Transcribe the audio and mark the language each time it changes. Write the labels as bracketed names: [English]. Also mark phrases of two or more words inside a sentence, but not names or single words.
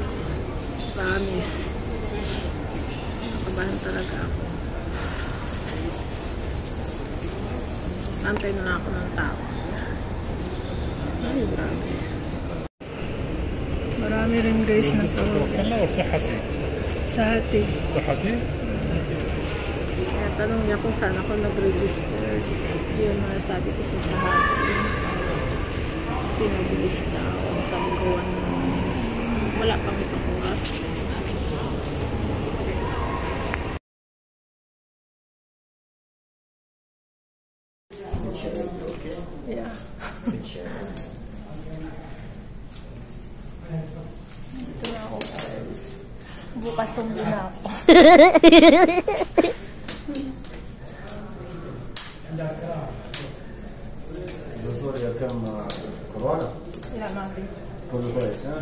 [Filipino] Promise. Nakabahan talaga ako. Antay na ako ng tao. Ay, grabe. Marami rin guys na sa صحتي hati. صحتي Kaya tanong niya kung saan ako nag-register. Yun na sabi ko sa hati. Kasi mabilis daw. Sabi ko, wala pang isang oras. Yeah. Ito na ako guys. Bukas sumbi na ako. [Arabic] الدكتور يا كم كورونا [Filipino] Wala natin. [Arabic] كله كويس ها؟